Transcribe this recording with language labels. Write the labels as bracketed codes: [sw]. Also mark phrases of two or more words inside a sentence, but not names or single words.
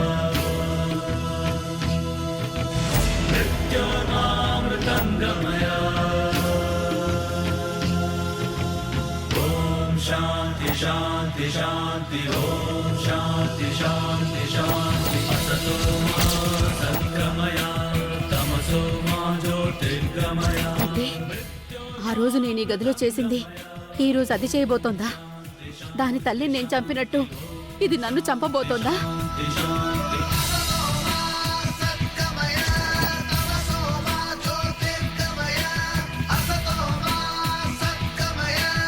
[sa] मृत्योर्मामृतं गमया ॐ शान्ति शान्ति शान्ति ॐ शान्ति शान्ति शान्ति असतो मा सद्गमया तमसो मा ज्योतिर्गमया [te] అంటే ఆ రోజు నేను ఈ గదిలో చేసింది ఈ రోజు అది చేయబోతోందా? దాని తల్లిని నేను చంపినట్టు ఇది నన్ను చంపబోతోందా? सद्गमया